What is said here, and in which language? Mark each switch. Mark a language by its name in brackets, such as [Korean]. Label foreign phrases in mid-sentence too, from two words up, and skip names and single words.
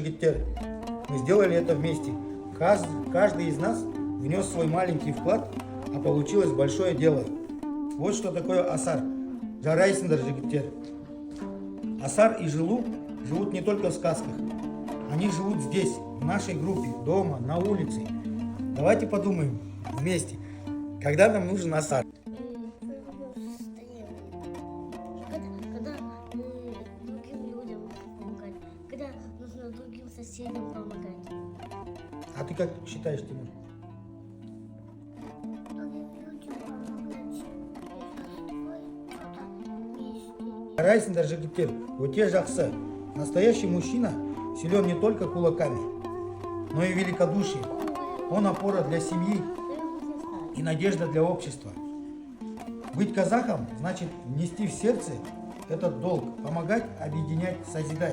[Russian] Жигитер. Мы сделали это вместе. Каждый из нас внес свой маленький вклад, а получилось большое дело. Вот что такое асар. [Kazakh] Жарайсыңдар, жігіттер. [Russian] Асар и Жылу живут не только в сказках. Они живут здесь, в нашей группе, дома, на улице. Давайте подумаем вместе, когда нам нужен асар. Когда другим людям помогать, когда нужно другим соседям помогать. А ты как считаешь, Тимур? Другим людям помогать. [Kazakh] Жарайсыңдар, жігіттер. Өте жақсы. [Russian] Настоящий мужчина силен не только кулаками, но и великодушием. Он опора для семьи и надежда для общества. Быть казахом значит нести в сердце этот долг, помогать, объединять, созидать.